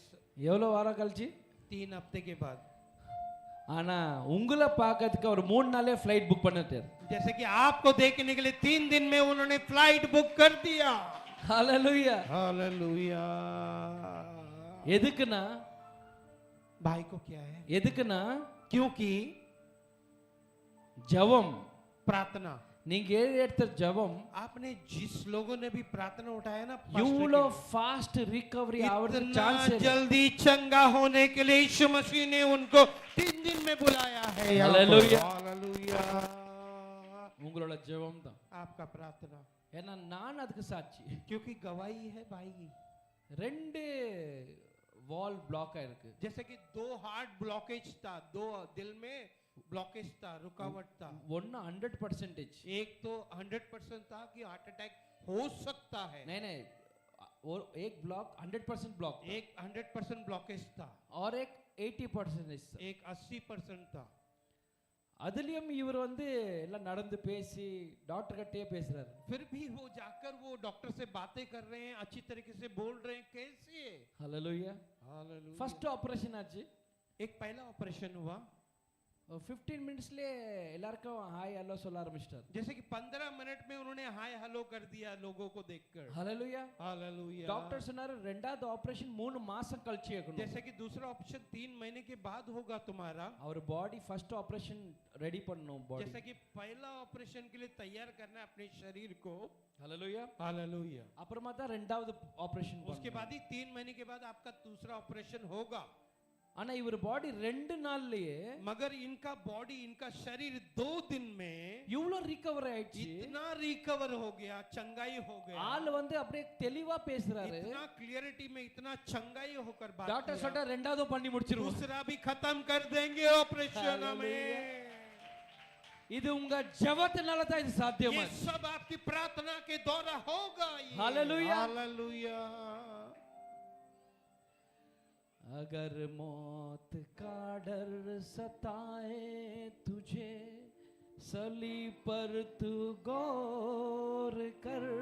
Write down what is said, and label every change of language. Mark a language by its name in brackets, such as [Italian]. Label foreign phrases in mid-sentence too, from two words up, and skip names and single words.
[Tamil] எவ்வளவு வாரம் கழிச்சு? [Hindi] 3 हफ्ते के बाद. [Tamil] ஆனா உங்களை பார்க்கிறதுக்கு அவர் 3 நாளே [English] flight book [Tamil] பண்ணிட்டார். [Hindi] जैसे कि आपको देखने के लिए 3 दिन में उन्होंने [English] flight book [Hindi] कर दिया. हालेलुया. हालेलुया. [Tamil] எதுக்குனா [Hindi] भाई को क्या है? [Tamil] எதுக்குனா [Hindi] क्योंकि [Tamil] ஜெபம், [Hindi] प्रार्थना. [Tamil] நீங்க எடுத்த ஜெபம், [Hindi] आपने जिस लोगों ने भी प्रार्थना उठाया ना, [Tamil] இவ்வளோ [English] fast recovery [Tamil] ஆவறதுக்கு சான்ஸ் [Hindi] इतना जल्दी चंगा होने के लिए यीशु मसीह ने उनको 3 दिन में बुलाया है. हालेलुया. हालेलुया. [Tamil] உங்களோட ஜெபம் தான். [Hindi] आपका प्रार्थना. [Tamil] ஏன்னா நான் அதுக்கு சாட்சி. [Hindi] क्योंकि गवाही है भाई. [Tamil] 2 வால் பிளாக் ஆயிருக்கு. [Hindi] जैसे कि 2 [English] heart blockage [Hindi] था, 2 दिल में ब्लॉकेज था, रुकावट था. [Tamil] ஒன்னு 100%. [Hindi] एक तो 100% था कि [English] heart attack [Hindi] हो सकता है. नहीं नहीं, और एक ब्लॉक 100% ब्लॉक, एक 100% ब्लॉकेज था और एक 80%. एक 80% था. [Tamil] அதுலயும் இவர் வந்து எல்லாம் நடந்து பேசி டாக்டர் கிட்டே பேசுறாரு. [Hindi] फिर भी वो जाकर वो डॉक्टर से बातें कर रहे हैं, अच्छी तरीके से बोल रहे हैं. कैसे? हालेलुया. हालेलुया. [English] first operation ஆச்சு. [Hindi] एक पहला ऑपरेशन हुआ. [Tamil] 15 मिनट्सலே எல்லாருக்கும் [English] hi hello [Tamil] சொல்ல ஆரம்பிச்சிட்டார். [Hindi] जैसे कि 15 मिनट में उन्होंने [English] hi hello [Hindi] कर दिया लोगों को देखकर. हालेलुया. हालेलुया. [Tamil] டாக்டர் சொன்னாரு ரெண்டாவது ஆபரேஷன் 3 மாசம் கழிச்சு ஆகணும். [Hindi] जैसे कि दूसरा ऑपरेशन 3 महीने के बाद होगा तुम्हारा. [Tamil] அவர் [English] body first operation [Tamil] ரெடி பண்ணனும். பாடி [Hindi] जैसे कि पहला ऑपरेशन के लिए तैयार करना है अपने शरीर को. हालेलुया. हालेलुया. [Tamil] அப்புறமா தான் ரெண்டாவது ஆபரேஷன். [Hindi] उसके बाद ही 3 महीने के बाद आपका दूसरा ऑपरेशन होगा. [Tamil] ஆனா இவர் பாடி 2 நாள்லயே [Hindi] मगर इनका बॉडी, इनका शरीर 2 दिन में [Tamil] இவ்ளோ ரிகவர் ஆயிடுச்சு. [Hindi] इतना रिकवर हो गया, चंगाई हो गया, [Tamil] ஆள் வந்து அப்படியே தெளிவா பேசுறாரு. [Hindi] इतना क्लियरिटी में, इतना चंगाई होकर बात [Tamil] டாக்டர் [Hindi] किया। [Tamil] சொல்ற ரெண்டாவது பண்ணி முடிச்சிருவோம். [Hindi] दूसरा भी खत्म कर देंगे ऑपरेशन में। [Tamil] இது உங்க ஜெபத்தினால தான் இது [Hindi] ये [Tamil] சாத்தியமா. [Hindi] सब आपकी प्रार्थना के द्वारा होगा। हालेलुया। हालेलुया। अगर मौत का डर सताए तुझे, सलीब पर तू गौर कर।